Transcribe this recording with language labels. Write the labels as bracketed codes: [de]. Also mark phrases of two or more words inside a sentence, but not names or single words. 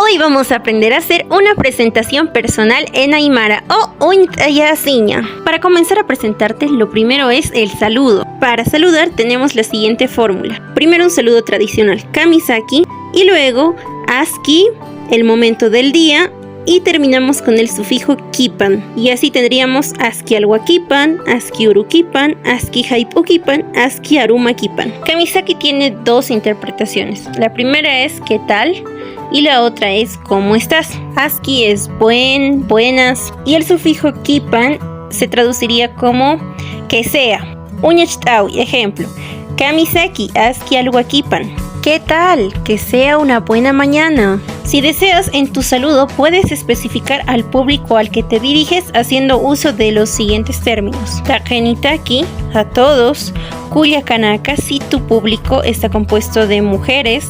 [es] Hoy vamos a aprender a hacer una presentación personal en Aymara o Uintayasiña. Para comenzar a presentarte, lo primero es el saludo. Para saludar tenemos la siguiente fórmula. Primero un saludo tradicional, kamisaki, y luego aski, el momento del día, y terminamos con el sufijo kipan. Y así tendríamos [ay] aski alhuakipan, aski urukipan, aski haipukipan, aski arumakipan. [es] Kamisaki tiene dos interpretaciones. La primera es ¿qué tal? Y la otra es ¿cómo estás? Aski es buenas, y el sufijo kipan se traduciría como que sea. [ay] Uñachtawi, ejemplo. Kamisaki aski alhuakipan. [es] ¿Qué tal? Que sea una buena mañana. Si deseas, en tu saludo puedes especificar al público al que te diriges haciendo uso de los siguientes términos. Takenitaki, a todos. Kuyakanaka, si tu público está compuesto de mujeres.